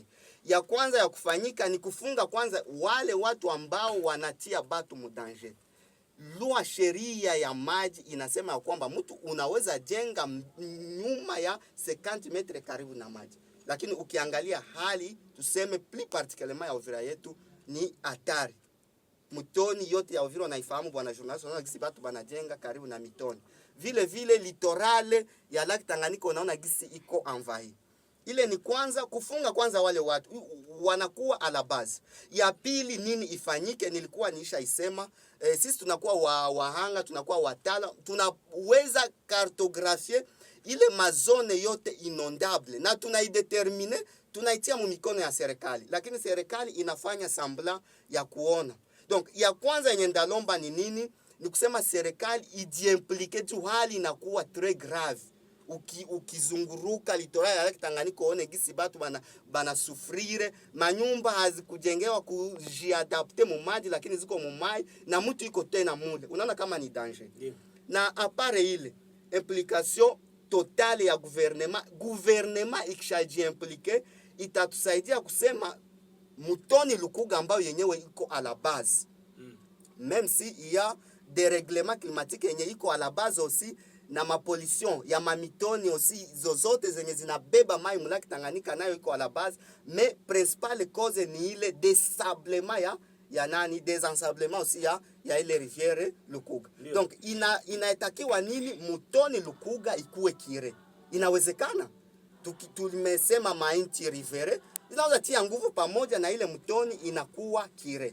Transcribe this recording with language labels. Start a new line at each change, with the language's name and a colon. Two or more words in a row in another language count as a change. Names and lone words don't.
Swahili: Ya kwanza ya kufanyika ni kufunga kwanza wale watu ambao wanatia batu mu danger. Lua sheria ya maji inasema ya kwamba mtu unaweza jenga nyuma ya 50 metre karibu na maji. Lakini ukiangalia hali tuseme
French: plus particulièrement
Swahili: ya Uvira yetu ni hatari. Mtoni yote ya Uvira unaifahamu bwana journalist, unaona gisi batu banajenga karibu na mitoni. Vile vile litorale ya Lake Tanganyika unaona gisi iko envahi. Ile ni kwanza kufunga kwanza wale watu wanakuwa
French: ala base.
Swahili: Ya pili nini ifanyike, nilikuwa niisha isema, sisi tunakuwa wahanga, tunakuwa watala, tunaweza cartographier ile mazone yote inondable na tunaidetermine, tunaitia mu mikono ya serikali, lakini serikali inafanya sambla ya kuona. Donc ya kwanza yenye ndalomba ni nini? Ni kusema serikali ijiimplike tu, hali inakuwa
French: très grave.
Swahili: Ukizunguruka litoral ya Lake Tanganyika uone gisi batu bana sufrire, manyumba hazikujengewa kujiadapte mu maji, lakini ziko mu mai na mtu iko tena mule. Unaona kama ni danger. Yeah. Na apare ile
French: implication totale
Swahili: ya gouvernement ikishaji implike, itatusaidia kusema mutoni Lukuga ambayo yenyewe iko
French: à la base. Même si il y a des règlements climatiques
Swahili: yenye iko
French: à la base aussi,
Swahili: na mapollution ya mamitoni aussi zozote zenye zinabeba mai mu Lake Tanganyika nayo iko
French: à la base, mais principale cause
Swahili: ni ile désablement ya nani,
French: désensablement aussi
Swahili: ya ile rivière Lukuga. Lio. Donc inaitakiwa nini mutoni Lukuga ikuwe kire. Inawezekana tulimesema mainti rivière inaweza tia nguvu pamoja na ile mtoni inakuwa kire.